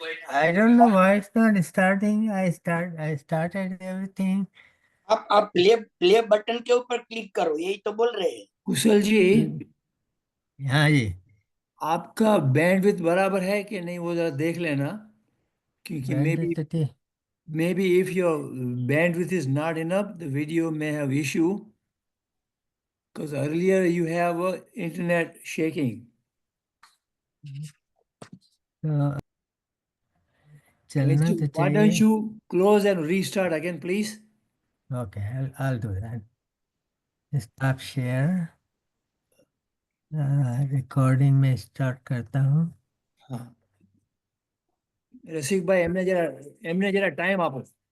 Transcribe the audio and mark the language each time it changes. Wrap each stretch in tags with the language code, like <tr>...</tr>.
<en>I don't know why it's not starting. I started everything.</en> <hi>आप play button के ऊपर click करो, यही तो बोल रहे हैं। कुशल जी हाँ जी, आपका बैंडविड्थ बराबर है कि नहीं वो जरा देख लेना, क्योंकि bandwidth तो थी।</hi> <en>maybe if your bandwidth is not enough, the video may have issue, because earlier you have internet shaking.</en> <hi>तो चलना तो</hi> <en>Why don't</en> <hi>चाहिए।</hi> <en>you close and restart again, please? Okay, I'll do that. Stop share.</en> <hi>Recording में start करता हूँ।</hi> <gu>हाँ रसिक भाई એમને જરા ટાઈમ આપો।</gu>